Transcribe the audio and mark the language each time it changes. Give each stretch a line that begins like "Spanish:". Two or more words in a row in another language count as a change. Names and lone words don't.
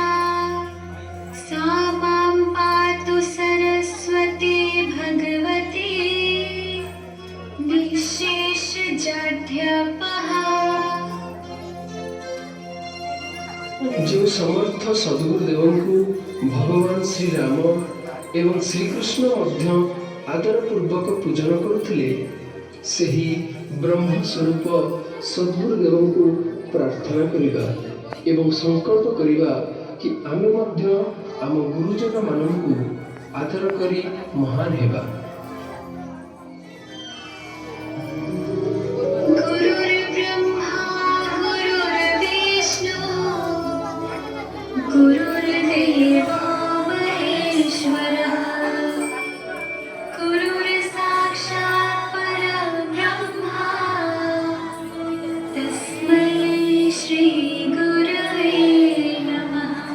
Sanskrit: सा मां पातु सरस्वती भगवती निःशेषजाड्यपहा।
Odia: ଯେଉଁ ସମର୍ଥ ସଦ୍ଗୁରୁଦେବଙ୍କୁ ଭଗବାନ ଶ୍ରୀରାମ ଏବଂ ଶ୍ରୀକୃଷ୍ଣ ମଧ୍ୟ ଆଦରପୂର୍ବକ ପୂଜନ କରୁଥିଲେ, ସେହି ବ୍ରହ୍ମ ସ୍ୱରୂପ ସଦ୍ଗୁରୁଦେବଙ୍କୁ ପ୍ରାର୍ଥନା କରିବା ଏବଂ ସଂକଳ୍ପ କରିବା କି ଆମେ ମଧ୍ୟ ଆମ ଗୁରୁଜନମାନଙ୍କୁ ଆଦର କରି ମହାନ ହେବା।
Sanskrit: गुरुर्ब्रह्मा गुरुर्विष्णु गुरुर्देवो महेश्वरः गुरुर्साक्षात् परब्रह्मा तस्मै श्रीगुरवे नमः।